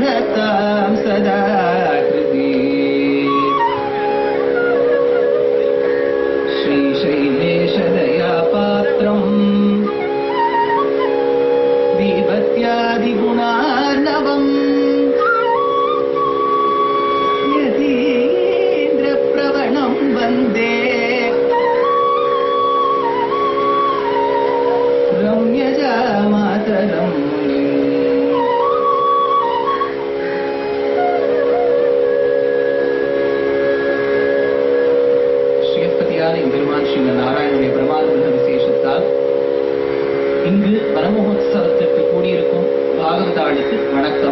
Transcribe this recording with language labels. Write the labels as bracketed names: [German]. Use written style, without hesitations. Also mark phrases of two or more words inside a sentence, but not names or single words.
[Sanskrit] भक्तां सदा कृति श्रीशैलेशदयापात्रम् दीपत्यादिगुणार्णवम् यतीन्द्रप्रवणं वन्दे रम्यजामातरम् [Tamil] பெருமான் ஸ்ரீ நாராயணனுடைய பிரமாத விசேஷத்தால் இங்கு வரமகோத்சவத்திற்கு கூடியிருக்கும் பாகவதாளுக்கு வணக்கம்.